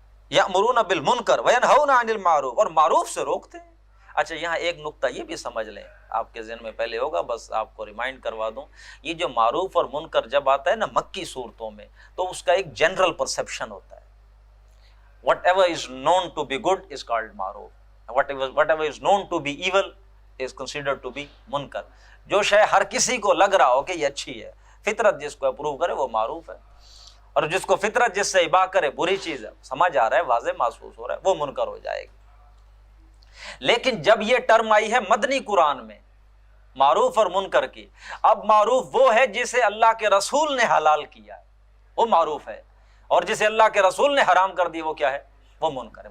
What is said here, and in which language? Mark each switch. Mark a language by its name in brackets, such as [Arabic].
[Arabic] یأمرون بالمنکر وینہون عن المعروف، [Urdu] اور معروف سے روکتے ہیں. اچھا یہاں ایک نقطہ یہ بھی سمجھ لیں، آپ کے ذہن میں پہلے ہوگا، بس آپ کو ریمائنڈ کروا دوں. یہ جو معروف اور منکر جب آتا ہے نا مکی صورتوں میں، تو اس کا ایک جنرل پرسیپشن ہوتا ہے. [English] whatever is known to be good is called معروف, whatever is known to be evil is considered to be منکر. [Urdu] جو شے ہر کسی کو لگ رہا ہو کہ یہ اچھی ہے، فطرت جس کو اپروو کرے وہ معروف ہے، اور جس کو فطرت جس سے اباح کرے بری چیز ہے، سمجھ آ رہا ہے، واضح محسوس ہو رہا ہے، وہ منکر ہو جائے گی. لیکن جب یہ ٹرم آئی ہے مدنی قرآن میں معروف اور منکر کی، اب معروف وہ ہے جسے اللہ کے رسول نے حلال کیا ہے، وہ معروف ہے، اور جسے اللہ کے رسول نے حرام کر دی وہ کیا ہے؟ وہ منکر ہے.